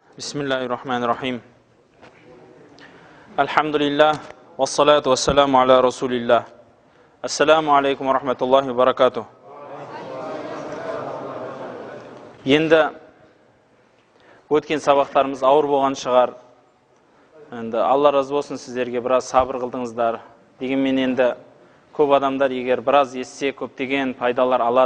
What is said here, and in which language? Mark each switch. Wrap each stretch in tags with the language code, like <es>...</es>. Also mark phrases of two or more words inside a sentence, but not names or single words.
<ar>بسم الله الرحمن الرحيم. الحمد لله, والصلاة والسلام على رسول الله. السلام عليكم ورحمة الله وبركاته.</ar> <kk>Енді өткен сабақтарымыз ауыр болған шығар. Енді Алла разы болсын, сіздерге біраз сабыр қылдыңыздар. Дегенмен енді көп адамдар егер біраз естісе көптеген пайдалар алады.</kk>